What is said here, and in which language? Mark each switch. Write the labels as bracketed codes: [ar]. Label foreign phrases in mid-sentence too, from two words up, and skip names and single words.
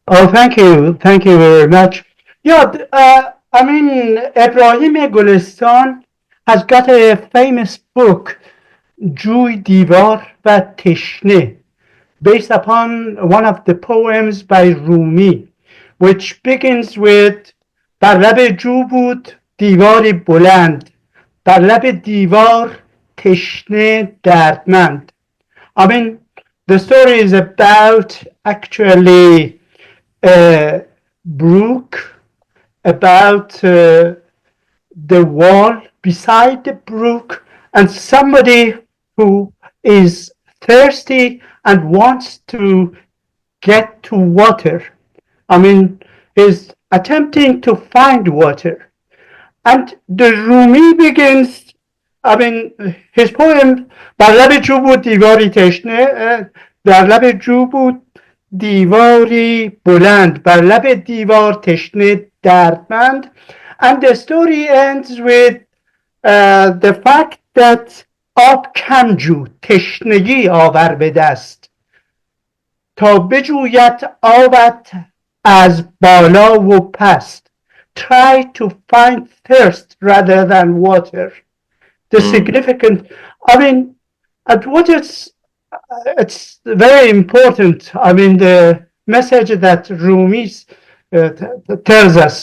[en] Oh, thank you. Thank you very much. Yeah, I mean, Ibrahim Gulistan has got a famous book, Juy Divar و Tishne, based upon one of the poems by Rumi, which begins with [fa] بر لب جو بود دیواری بلند بر لب دیوار تشنه دردمند. [en] I mean, the story is about actually a brook, about the wall beside the brook, and somebody who is thirsty and wants to get to water. I mean, is attempting to find water. And the Rumi begins, I mean, his poem, [fa] بر لب جو بود دیواری تشنه در لب جو بود دیواری بلند بر لب دیوار تشنه دردمند. [en] And the story ends with the fact that [fa] آب کم جو تشنگی آور به دست تا بجوید آبت از بالا و پست. [en] Try to find thirst rather than water. The significant, I mean, and what it's very important. I mean, the message that Rumi tells us.